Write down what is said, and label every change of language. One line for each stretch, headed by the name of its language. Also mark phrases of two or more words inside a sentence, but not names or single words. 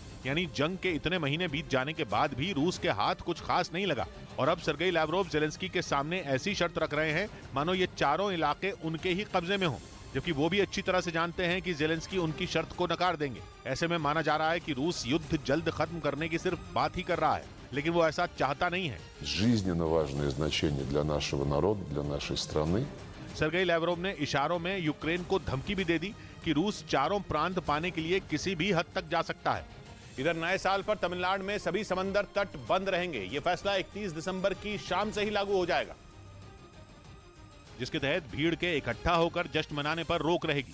Hindi: यानी जंग के इतने महीने बीत जाने के बाद भी रूस के हाथ कुछ खास नहीं लगा और अब सर्गेई लावरोव जेलेंस्की के सामने ऐसी शर्त रख रहे हैं मानो ये 4 इलाके उनके ही कब्जे में हों, जबकि वो भी अच्छी तरह से जानते हैं कि जेलेंस्की उनकी शर्त को नकार देंगे। ऐसे में माना जा रहा है कि रूस युद्ध जल्द खत्म करने की सिर्फ बात ही कर रहा है, लेकिन वो ऐसा चाहता नहीं है।
Russian: Жизненно важное значение для нашего народа, для нашей страны.
Hindi: सर्गेई लावरोव ने इशारों में यूक्रेन को धमकी भी दे दी कि रूस 4 प्रांत पाने के लिए किसी भी हद तक जा सकता है। इधर नए साल पर तमिलनाडु में सभी समंदर तट बंद रहेंगे। ये फैसला 31 दिसंबर की शाम से ही लागू हो जाएगा, जिसके तहत भीड़ के इकट्ठा होकर जश्न मनाने पर रोक रहेगी।